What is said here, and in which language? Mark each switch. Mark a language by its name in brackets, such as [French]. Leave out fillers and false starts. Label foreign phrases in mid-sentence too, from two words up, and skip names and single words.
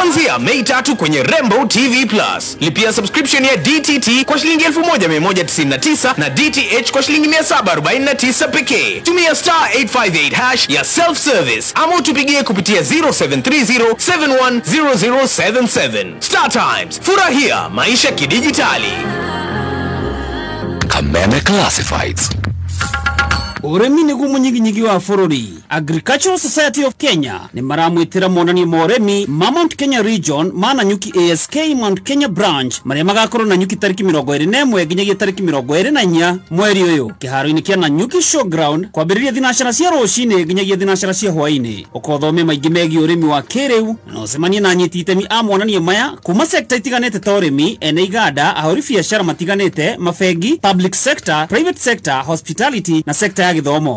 [Swahili] Kuanzia Mei 3 kwenye Rainbow TV Plus. Lipia subscription ya DTT kwa shilingi 1199 na DTH kwa shilingi 749 pekee. Tumia star 858 hash ya self service ama utupigie kupitia 0730710077. Star Times, furahia maisha kidijitali. Kameme Classifieds. [Kikuyu] Uremi nĩguo mũnyiginyigi wa bũrũri. Agricultural Society of Kenya nĩ maramwĩtĩra monanio ma ũremi ma Mount Kenya Region ma Nanyuki ASK Mount Kenya Branch marĩa magakorwo Nanyuki tarĩki 21 nginyagia tarĩki 24 mweri ũyũ kĩharo-inĩ kĩa Nanyuki Showground kwambĩrĩria thinacara cia rũcinĩ nginyagia thinacara cia hwaĩ-inĩ. Ũkothome maingĩ megiĩ ũrĩmi wa kĩrĩu na ũcemanie na anyiti itemi a monanio maya kuma sekta itiganĩte ta ũrĩmi, ene iganda, ahũri biacara matiganĩte, mabengi, [English] public sector, private sector, [Kikuyu] hospitality na sekta ya gĩthomo.